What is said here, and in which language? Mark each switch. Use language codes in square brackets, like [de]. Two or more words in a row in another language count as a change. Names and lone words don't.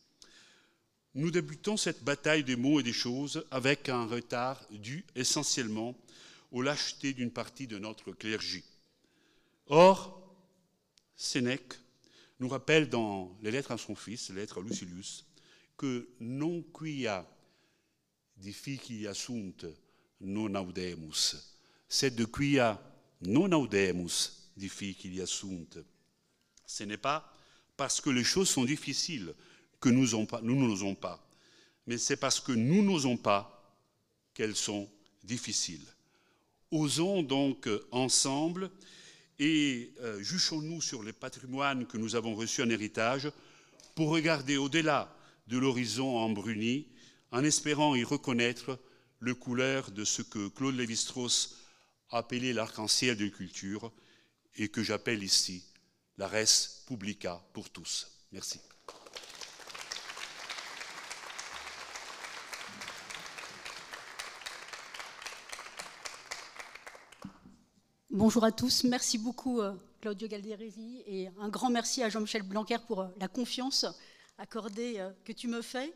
[fr] Nous débutons cette bataille des mots et des choses avec un retard dû essentiellement aux lâchetés d'une partie de notre clergé. Or, Sénèque nous rappelle dans les lettres à son fils, les lettres à Lucilius, que [la] non quia difficilia sunt non audemus, [fr] c'est de [la] quia non audemus difficilia sunt. [fr] Ce n'est pas parce que les choses sont difficiles que nous n'osons pas, mais c'est parce que nous n'osons pas qu'elles sont difficiles. Osons donc ensemble et juchons-nous sur les patrimoines que nous avons reçus en héritage pour regarder au-delà de l'horizon embruni en espérant y reconnaître le couleur de ce que Claude Lévi-Strauss a appelé l'arc-en-ciel de culture et que j'appelle ici la [la] res publica [fr] pour tous. Merci. Bonjour à tous, merci beaucoup Claudio Galderesi et un grand merci à Jean-Michel Blanquer pour la confiance accordée que tu me fais.